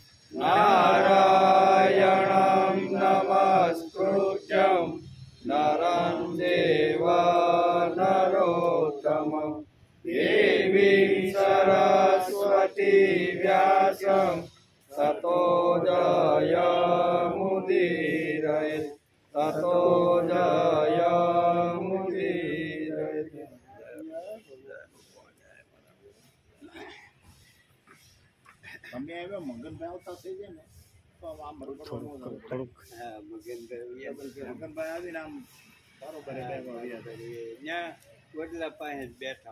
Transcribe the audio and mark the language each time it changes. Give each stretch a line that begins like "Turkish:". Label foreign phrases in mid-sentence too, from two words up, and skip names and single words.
Sanskrit: नारायणं नमस्कृत्यं नरं चैव नरोत्तमं देवीं सरस्वती व्यासं ततो जयमुदीरयेत् ततो जयमुदीरयेत्।
Gujarati: તમે આવ્યા મગનભાઈ આવતા થઈ જાય ને તો આમ મગનભાઈ આવીને આમ બરોબર વડલા પાસે બેઠા